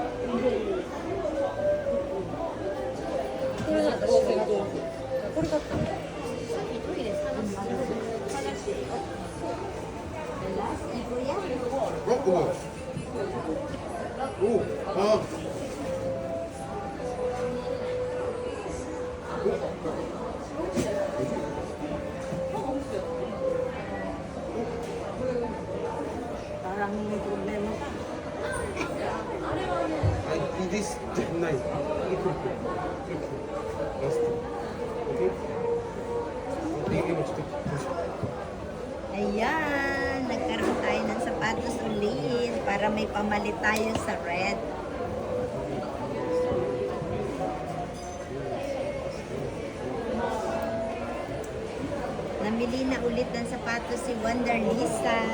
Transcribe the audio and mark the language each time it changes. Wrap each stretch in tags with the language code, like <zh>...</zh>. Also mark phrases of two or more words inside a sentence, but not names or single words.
<ko>어? 오! 아!</ko> <tl>Parang may problema ka.</tl> <ko>아니,</ko> <en>this nice. Last. Okay?</en> <ko>이게 뭐 진짜</ko> <tl>Ayan, nagkaroon tayo ng sapatos ulit para may pamalit tayo sa red. Namili na ulit ng sapatos si Wonder Lisa.</tl>